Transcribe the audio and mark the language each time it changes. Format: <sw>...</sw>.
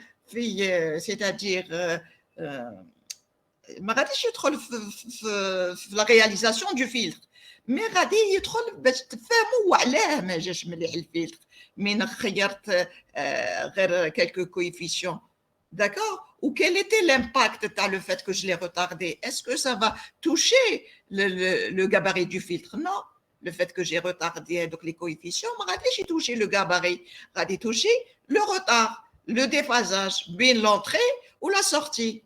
<fr>C'est-à-dire la réalisation du filtre.</fr> <ar>Mais غادي يدخل باش تفهموا علاه ما جاش مليح الفلتر من خيرت غير quelques coefficients.</ar> <fr>D'accord? Ou quel était l'impact de le fait que je l'ai retardé? Est-ce que ça va toucher le gabarit du filtre? Non. le fait que j'ai retardé donc les coefficients, j'ai touché le gabarit, j'ai touché le retard, le déphasage, bien l'entrée ou la sortie.</fr>